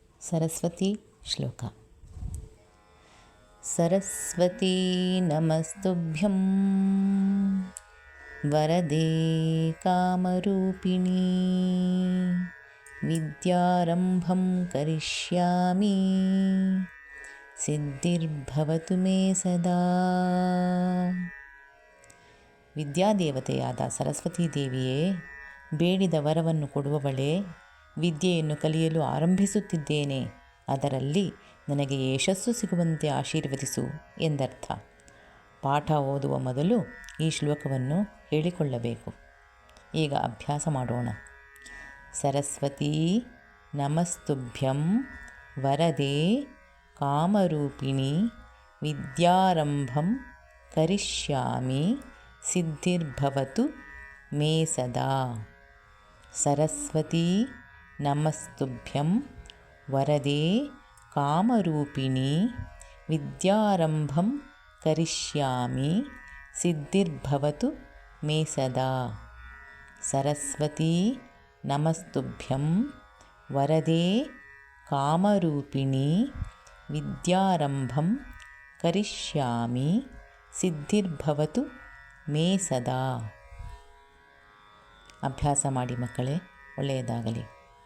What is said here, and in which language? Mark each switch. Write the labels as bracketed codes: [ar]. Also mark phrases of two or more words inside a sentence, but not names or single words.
[sa] सरस्वती श्लोक। सरस्वती नमस्तुभ्यं वरदे कामरूपिणी विद्यारम्भं करिष्यामि ಸಿದ್ಧಿರ್ಭವತು ಮೇ ಸದಾ. [kn] ವಿದ್ಯಾದೇವತೆಯಾದ ಸರಸ್ವತೀ ದೇವಿಯೇ, ಬೇಡಿದ ವರವನ್ನು ಕೊಡುವವಳೇ, ವಿದ್ಯೆಯನ್ನು ಕಲಿಯಲು ಆರಂಭಿಸುತ್ತಿದ್ದೇನೆ, ಅದರಲ್ಲಿ ನನಗೆ ಯಶಸ್ಸು ಸಿಗುವಂತೆ ಆಶೀರ್ವದಿಸು ಎಂದರ್ಥ. ಪಾಠ ಓದುವ ಮೊದಲು ಈ ಶ್ಲೋಕವನ್ನು ಹೇಳಿಕೊಳ್ಳಬೇಕು. ಈಗ ಅಭ್ಯಾಸ ಮಾಡೋಣ. [sa] ಸರಸ್ವತೀ ನಮಸ್ತುಭ್ಯಂ ವರದೆ ಕಾಮರೂಪಿಣಿ ವಿದ್ಯಾರಂಭಂ ಕರಿಷ್ಯಾಮಿ ಸಿದ್ಧಿರ್ಭವತು ಮೇ ಸದಾ. ಸರಸ್ವತೀ ನಮಸ್ತುಭ್ಯಂ ವರದೆ ಕಾಮರೂಪಿಣಿ ವಿದ್ಯಾರಂಭಂ ಕರಿಷ್ಯಾಮಿ ಸಿದ್ಧಿರ್ಭವತು ಮೇ ಸದಾ. ಸರಸ್ವತೀ ನಮಸ್ತುಭ್ಯಂ ವರದೆ ಕಾಮರೂಪಿಣಿ ವಿದ್ಯಾರಂಭಂ ಕರಿಷ್ಯಾಮಿ ಸಿದ್ಧಿರ್ಭವತು ಮೇ ಸದಾ. [kn] ಅಭ್ಯಾಸ ಮಾಡಿ ಮಕ್ಕಳೇ, ಒಳ್ಳೆಯದಾಗಲಿ.